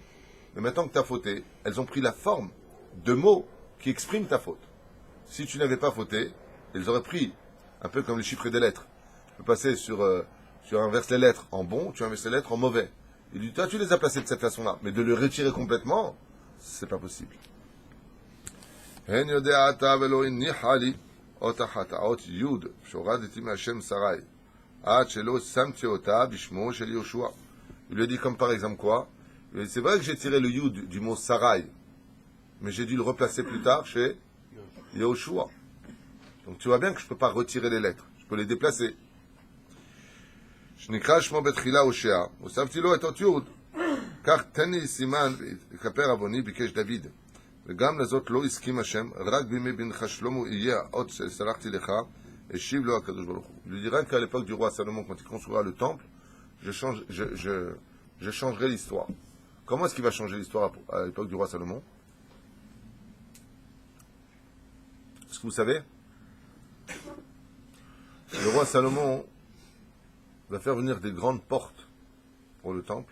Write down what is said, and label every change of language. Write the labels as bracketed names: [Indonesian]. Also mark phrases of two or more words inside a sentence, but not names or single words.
[French] Mais maintenant que tu as fauté, elles ont pris la forme de mots qui expriment ta faute. Si tu n'avais pas fauté, elles auraient pris, un peu comme les chiffres des lettres. Tu peux passer tu inverses les lettres en bon, tu inverses les lettres en mauvais. Il dit, toi, tu les as placées de cette façon-là. Mais de le retirer complètement, c'est pas possible. [Hebrew] הן יודע אתה ולא הניחה לי אות אחת, האות י' שהורדתי מהשם שרי, עד שלא שמתי אותה בשמו של יהושע. [French] Il lui a dit comme par exemple quoi? Il lui a dit, c'est vrai que j'ai tiré le yud du mot sarai, mais j'ai dû le replacer plus tard chez Yehoshua. Donc tu vois bien que je ne peux pas retirer les lettres. Je peux les déplacer. [Hebrew] שנקרא שמו בתחילה הושע, הוספתי לו את אותיות. כך תן לי סימן וכפר עווני ביקש דוד. וגם לזאת לא הסכים השם, רק בימי בנך שלמה יהיה האות שסלחתי לך, השיב לו הקדוש ברוך הוא. [French] Il lui dira qu'à l'époque du roi Salomon, quand il construira le temple, je changerai l'histoire. Comment est-ce qu'il va changer l'histoire à l'époque du roi Salomon? Est-ce que vous savez? Le roi Salomon va faire venir des grandes portes pour le temple.